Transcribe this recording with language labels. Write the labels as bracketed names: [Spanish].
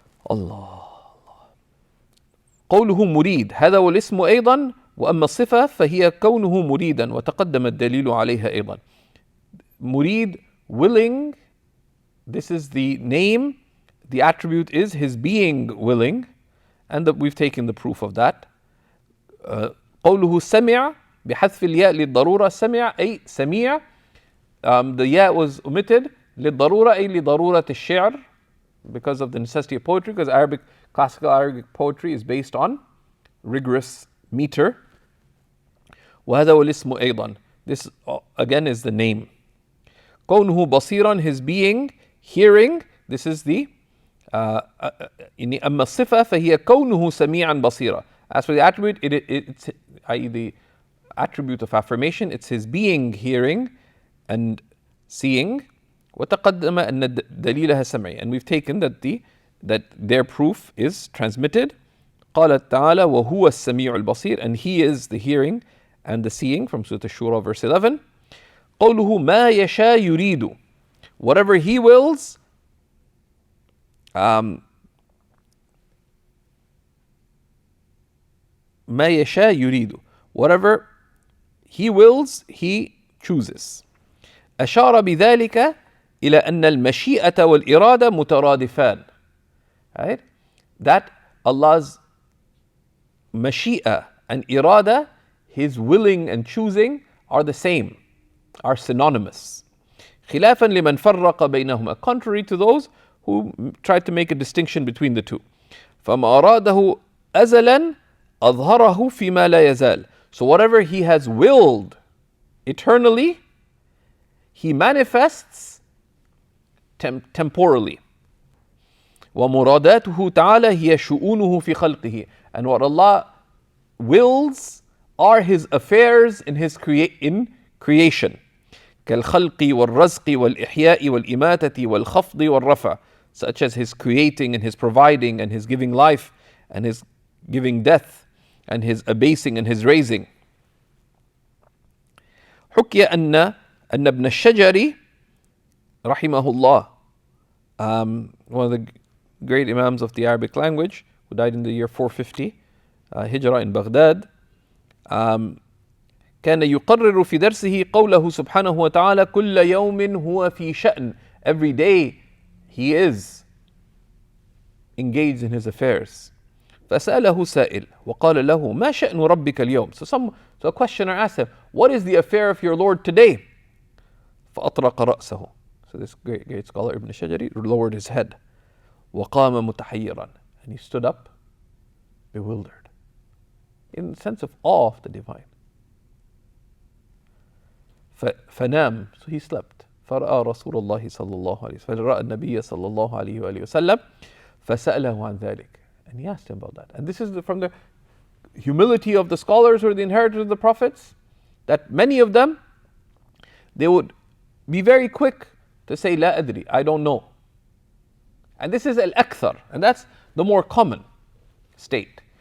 [Arabic] الله قوله مريد, هذا هو الاسم أيضا. وأما الصفة فهي كونه مريدا وتقدم الدليل عليها أيضا. [English] Murid, willing, this is the name. The attribute is his being willing, and we've taken the proof of that. [Arabic] قوله سمع بحذف الياء للضرورة. سمع أي سميع. [English] The ya was omitted [Arabic] للضرورة أي لضرورة الشعر, [English] because of the necessity of poetry, because classical Arabic poetry is based on rigorous meter. [Arabic] وهذا هو الاسم أيضا. [English] This again is the name. [Arabic] كونه بصيرا, [English] his being hearing. This is the [Arabic] أما الصفة فهي كونه سميعا بصيرا. [English] As for the attribute, it's i.e. the attribute of affirmation, it's his being hearing and seeing. [Arabic] وتقدم أن دليلها سمعي, [English] and we've taken that their proof is transmitted. [Arabic] قال تعالى وهو السميع البصير, [English] and he is the hearing and the seeing, from Surah Ash-Shura verse 11. [Arabic] قوله ما يشاء يريد, [English] whatever he wills [Arabic] ما يشاء يريد. [English] Whatever he wills, he chooses. [Arabic] أشار بذلك إلى أن المشيئة والإرادة مترادفان. [English] Right? That Allah's mashi'a and irada, His willing and choosing, are the same, are synonymous. [Arabic] خلافا لمن فرق بينهما, [English] contrary to those who tried to make a distinction between the two. [Arabic] فما أراده أزلا أظهره فيما لا يزال. [English] So whatever He has willed eternally, He manifests temporally. [Arabic] ومراداته تعالى هي شؤونه في خلقه. [English] And what Allah wills are His affairs in His creation. [Arabic] كالخلق والرزق والإحياء والإماتة والخفض والرفع, [English] such as His creating and His providing and His giving life and His giving death and His abasing and His raising. [Arabic] حكي أن ابن الشجري رحمه الله, [English] one of the great Imams of the Arabic language, who died in the year 450 Hijrah in Baghdad, [Arabic] كان يقرر في درسه قوله سبحانه وتعالى كل يوم هو في شأن. [English] Every day he is engaged in his affairs. [Arabic] فسأله سائل وقال له ما شأن ربك اليوم. [English] So a questioner asked him, what is the affair of your Lord today? [Arabic] فأطرق رأسه. [English] So this great scholar Ibn Shajari lowered his head. [Arabic] وقام متحيرا. [English] And he stood up bewildered, in the sense of awe of the divine. [Arabic] فنام, [English] so he slept. [Arabic] فرأى رسول الله صلى الله عليه وسلم, فرأى النبي صلى الله عليه وآله وسلم فسأله عن ذلك. [English] And he asked him about that. And this is from the humility of the scholars who are the inheritors of the prophets, that many of them, they would be very quick to say [Arabic] لا أدري, [English] I don't know. And this is al-akthar, and that's the more common state.